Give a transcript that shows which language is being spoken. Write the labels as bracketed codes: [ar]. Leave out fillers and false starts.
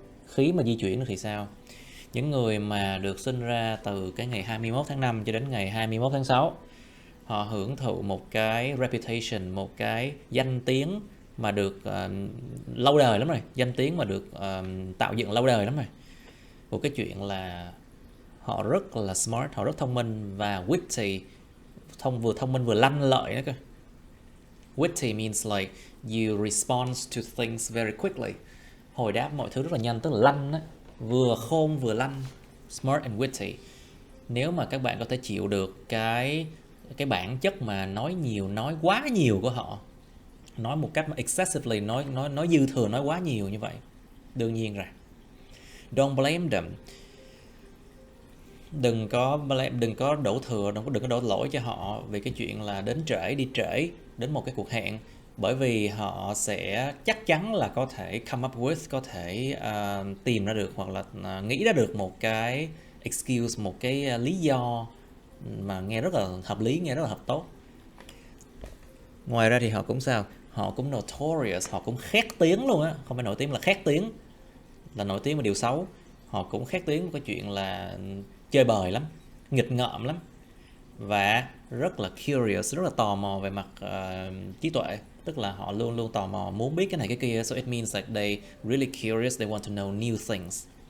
[vi] Khí mà di chuyển thì sao? Những người mà được sinh ra từ cái ngày 21 tháng 5 cho đến ngày 21 tháng 6, họ hưởng thụ một cái reputation, một cái danh tiếng mà được lâu đời lắm rồi, danh tiếng mà được tạo dựng lâu đời lắm rồi. Một cái chuyện là họ rất là smart, họ rất thông minh và witty, vừa thông minh vừa lanh lợi đó cơ. [en] Witty means like you respond to things very quickly. [vi] Hồi đáp mọi thứ rất là nhanh, tức là lanh á, vừa khôn vừa lanh. [en] Smart and witty. [vi] Nếu mà các bạn có thể chịu được cái bản chất mà nói nhiều, nói quá nhiều của họ, nói một cách mà excessively, nói dư thừa, nói quá nhiều như vậy, đương nhiên rồi. [en] Don't blame them. [vi] Đừng có đổ thừa, đừng có đổ lỗi cho họ vì cái chuyện là đến trễ, đi trễ đến một cái cuộc hẹn, bởi vì họ sẽ chắc chắn là có thể [en] come up with, [vi] có thể tìm ra được hoặc là nghĩ ra được một cái excuse, một cái lý do mà nghe rất là hợp lý, nghe rất là hợp tốt. Ngoài ra thì họ cũng sao? Họ cũng notorious, họ cũng khét tiếng luôn á, không phải nổi tiếng là khét tiếng, là nổi tiếng về điều xấu. Họ cũng khét tiếng một cái chuyện là chơi bời lắm, nghịch ngợm lắm, và rất là curious, rất là tò mò về mặt trí tuệ, tức là họ luôn luôn tò mò, muốn biết cái này cái kia. [en] So it means like they really curious, they want to know new things.